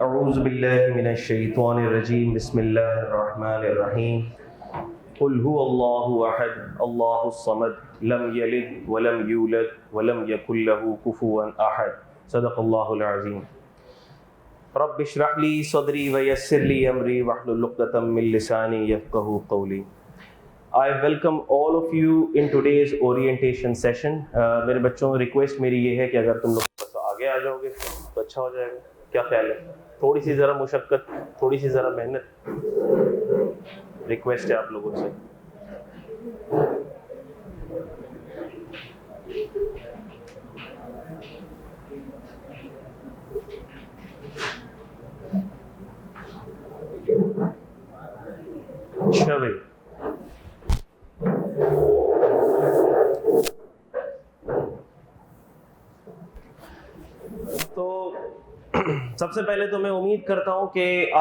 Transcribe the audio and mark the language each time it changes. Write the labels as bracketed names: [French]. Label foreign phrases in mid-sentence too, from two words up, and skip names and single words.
[Arabic] أعوذ بالله من الشيطان الرجيم بسم الله الرحمن الرحيم قل هو الله أحد الله الصمد لم يلد ولم يولد ولم يكن له كفوا أحد صدق الله العظيم رب اشرح لي صدري ويسر لي أمري واحلل عقدة من لساني يفقهوا قولي. [English] I welcome all of you in today's orientation session. [Urdu] میرے بچوں ریکویسٹ میری یہ ہے کہ اگر تم لوگ بس آگے آ جاؤ گے تو اچھا ہو جائے گا. کیا خیال ہے? تھوڑی سی ذرا مشقت، تھوڑی سی ذرا محنت ریکویسٹ ہے آپ لوگوں سے. اچھا بھائی، تو سب سے پہلے تو میں امید کرتا ہوں کہ آپ